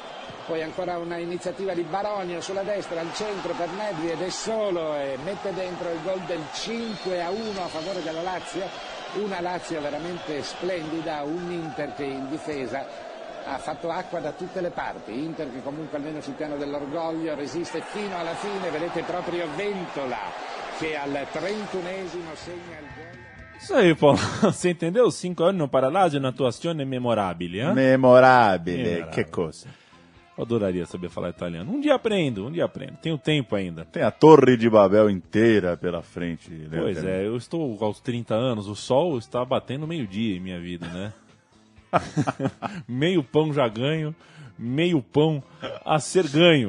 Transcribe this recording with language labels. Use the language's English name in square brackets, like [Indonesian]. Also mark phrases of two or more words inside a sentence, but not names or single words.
[Italian] Poi ancora una iniziativa di Baronio sulla destra, al centro per Nedved è solo e mette dentro il gol del 5-1 a favore della Lazio. Una Lazio veramente splendida, un Inter che in difesa ha fatto acqua da tutte le parti. Inter che comunque almeno sul piano dell'orgoglio resiste fino alla fine, vedete proprio Ventola che al 31esimo segna il gol. [Portuguese] Isso aí, Paulo. Você entendeu? [Italian] 5 anni para Lazio, un'attuazione memorabile, hein? Memorabile, [Portuguese] que coisa. Eu adoraria saber falar italiano. Um dia aprendo. Tenho tempo ainda. Tem a Torre de Babel inteira pela frente. Né, Pois é, eu estou aos 30 anos, o sol está batendo meio-dia em minha vida, né? Meio pão já ganho, meio pão a ser ganho.